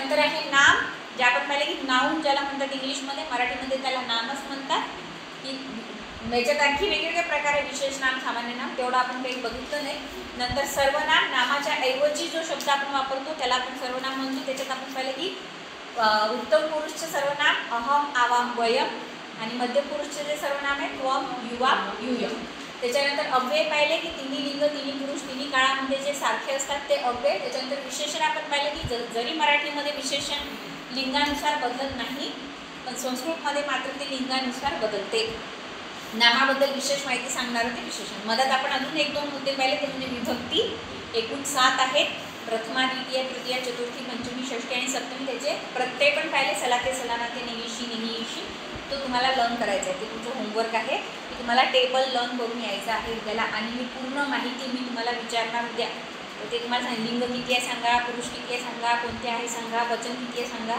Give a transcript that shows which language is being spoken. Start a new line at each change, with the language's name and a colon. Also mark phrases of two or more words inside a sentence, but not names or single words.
Marathi: नंतर आहे नाम, जे आपण पाहिले की नाऊन ज्याला म्हणतात इंग्लिशमध्ये, मराठीमध्ये त्याला नामच म्हणतात. की याच्यात आणखी वेगवेगळे प्रकार आहे. विशेष नाम, सामान्य नाम, तेवढं आपण काही बघितलं नाही. नंतर सर्वनाम, नामाच्या ऐवजी जो शब्द आपण वापरतो त्याला आपण सर्वनाम म्हणतो. त्याच्यात आपण पाहिलं की उत्तम पुरुषचे सर्वनाम
Sanskrit: अहम, आवाम, वयम,
Marathi: आणि मध्यम पुरुषचे जे सर्वनाम आहे
Sanskrit: त्वम, युवा, यूयम.
Marathi: त्याच्यानंतर अव्यय पाहिले की तिन्ही लिंग, तिन्ही पुरुष, तिन्ही काळामध्ये जे सारखे असतात ते अव्यय. त्याच्यानंतर विशेषण आपण पाहिलं की जरी मराठीमध्ये विशेषण लिंगानुसार बदलत नाही, पण संस्कृतमध्ये मात्र ते लिंगानुसार बदलते. नामाबद्दल विशेष माहिती सांगणारं ते विशेषण. मधात आपण अजून 1-2 मुद्दे पाहिले, ते म्हणजे विभक्ती. एकूण 7 आहेत. प्रथमा, द्वितीय, तृतीय, चतुर्थी, पंचमी, षष्ठी आणि सप्तमी. त्याचे प्रत्यय पण पाहिले. सलाते, सलानाते, नेहिशी, नेहिशी. तो तुम्हाला लर्न करायचा आहे. ते तुमचं होमवर्क आहे की तुम्हाला
English: table learn
Marathi: करून यायचं आहे उद्याला. आणि मी पूर्ण माहिती मी तुम्हाला विचारणार उद्या. ते तुम्हाला सांग, लिंग किती आहे सांगा, पुरुष किती आहे सांगा, कोणते आहे सांगा, वचन किती आहे सांगा.